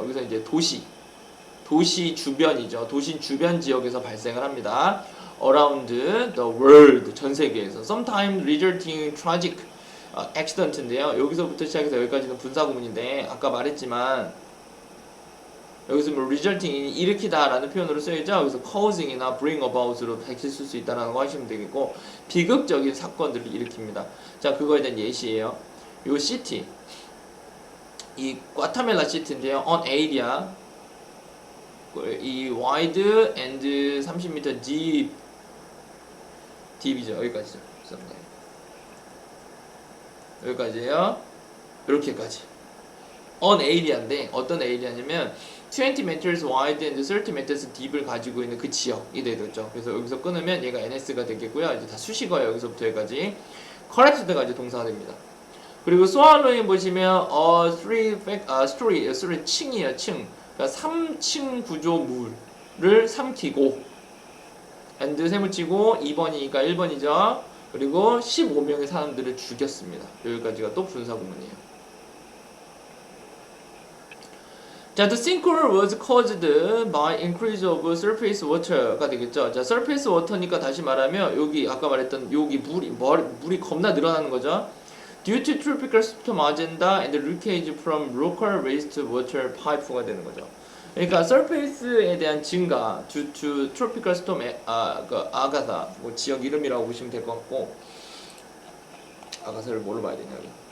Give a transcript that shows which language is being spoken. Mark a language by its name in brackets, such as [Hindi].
[Korean] 여기서 이제 도시 주변이죠. 도시 주변 지역에서 발생을 합니다. [English] around the world 전 세계에서 sometimes resulting in tragic accident인데요. [Korean] 여기서부터 시작해서 여기까지는 분사구문인데 아까 말했지만 여기서 뭐 resulting 일으키다라는 표현으로 쓰여있죠. 여기서 causing이나 bring about 으로 백실 쓸 수 있다는 거 하시면 되겠고 비극적인 사건들을 일으킵니다. 자, 그거에 대한 예시예요. 요 city 이 과타멜라 시티인데요. [English] on area 이 wide and 30m deep이죠. [Korean] 여기까지죠. 여기까지예요. 이렇게까지 on area인데 어떤 area냐면 20 meters wide and 30 meters deep 을 가지고 있는 그 지역이 되겠죠. 그래서 여기서 끊으면 얘가 NS가 되겠고요. 이제 다 수식어예요. 여기서부터 여기까지. collapsed가 이제 동사가 됩니다. 그리고 swallowing 보시면 three 층이에요. 층. 그러니까 3층 구조물을 삼키고 and 세 붙이고 2번이니까 1번이죠. 그리고 15명의 사람들을 죽였습니다. 여기까지가 또 분사구문이에요. [English] 자, the sinkhole was caused by increase of surface water가 되겠죠. [Korean] 자, surface water니까 다시 말하면 여기 아까 말했던 여기 물이 겁나 늘어나는 거죠. [English] Due to tropical storm agenda and leakage from local wastewater pipe가 되는 거죠. [Korean] 그러니까 surface에 대한 증가 due to tropical storm 아가사 뭐 지역 이름이라고 보시면 될 것 같고 아가사를 뭘로 봐야 되냐 여기.